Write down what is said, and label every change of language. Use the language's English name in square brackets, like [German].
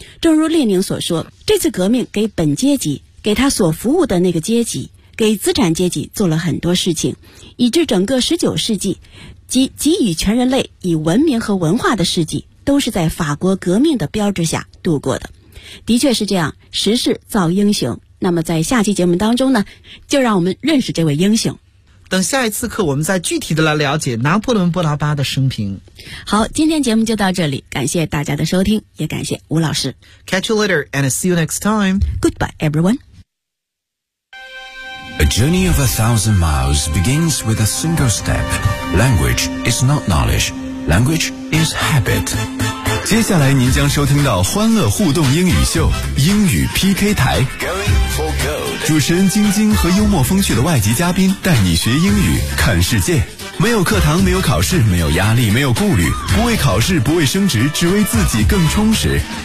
[Chinese] 正如列宁所说，这次革命给本阶级，给他所服务的那个阶级，给资产阶级做了很多事情，以致整个19世纪及给予全人类以文明和文化的世纪都是在法国革命的标志下度过的。的确是这样，时势造英雄。那么在下期节目当中呢，就让我们认识这位英雄，等下一次课我们再具体的来了解拿破仑波拿巴的生平。好，今天节目就到这里，感谢大家的收听，也感谢吴老师。 [English] Catch you later and see you next time. Goodbye everyone. A journey of 1,000 miles begins with a single step. Language is not knowledge. Language is habit. [Chinese] 接下来您将收听到欢乐互动英语秀英语 PK 台，主持人晶晶和幽默风趣的外籍嘉宾带你学英语看世界。没有课堂，没有考试，没有压力，没有顾虑，不为考试，不为升职，只为自己更充实。